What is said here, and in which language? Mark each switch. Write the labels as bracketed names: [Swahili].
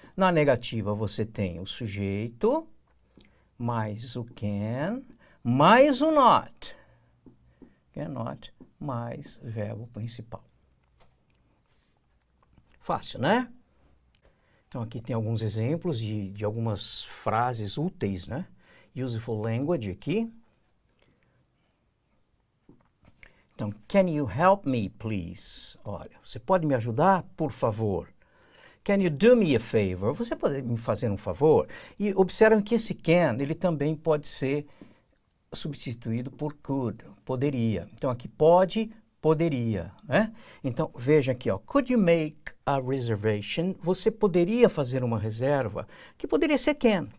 [Portuguese] Na negativa, você tem o sujeito, mais o can, mais o not. Cannot, mais o verbo principal. Fácil, né? Então, aqui tem alguns exemplos de algumas frases úteis, né? [English] Useful language aqui. Então, can you help me, please? [Portuguese] Olha, você pode me ajudar, por favor? Can you do me a favor? Você pode me fazer um favor? E observem que esse can, ele também pode ser substituído por could, poderia. Então, aqui pode, poderia, né? Então, veja aqui, ó. [English] Could you make a reservation? [Portuguese] Você poderia fazer uma reserva, que poderia ser can.